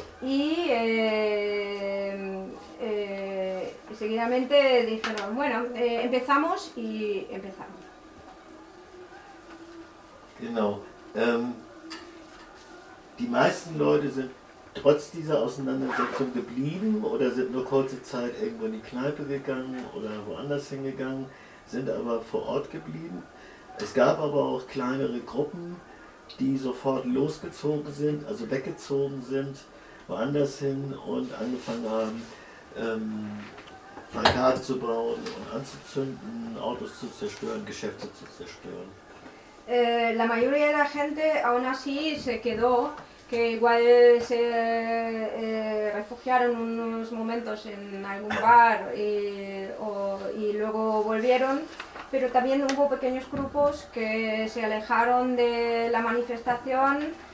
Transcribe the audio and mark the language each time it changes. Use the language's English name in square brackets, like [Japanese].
[Spanish] Y seguidamente dijeron, bueno, empezamos y empezamos. [German] Genau. Die meisten Leute sind trotz dieser Auseinandersetzung geblieben oder sind nur kurze Zeit irgendwo in die Kneipe gegangen oder woanders hingegangen, sind aber vor Ort geblieben. Es gab aber auch kleinere Gruppen, die sofort losgezogen sind, also weggezogen sind, woanders hin und angefangen haben, Plakate zu bauen und anzuzünden, Autos zu zerstören, Geschäfte zu zerstören. [Spanish] La mayoría de la gente aún así se quedó, que igual se refugiaron unos momentos en algún bar y luego volvieron, pero también hubo pequeños grupos que se alejaron de la manifestación